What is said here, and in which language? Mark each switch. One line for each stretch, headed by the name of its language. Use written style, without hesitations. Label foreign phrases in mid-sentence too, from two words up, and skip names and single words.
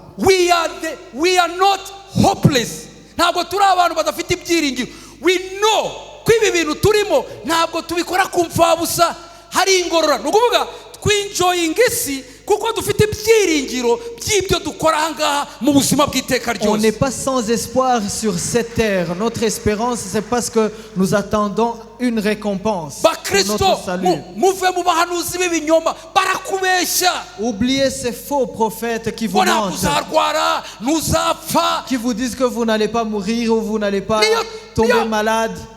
English: We are not hopeless. We know
Kinyarwanda: ko ibi bintu turimo ntabwo tubikora kumva busa, hari ingorora. Nukuvuga twinjoying isi kuko dufite ibyiringiro by'ibyo dukora ahangaha mu buzima bw'iteka ryose.
French: On n'est pas sans espoir sur cette terre. Notre espérance, c'est parce que nous attendons une récompense pour notre salut. Oubliez ces faux prophètes qui vous mentent, qui vous disent que vous n'allez pas mourir ou vous n'allez pas tomber malade.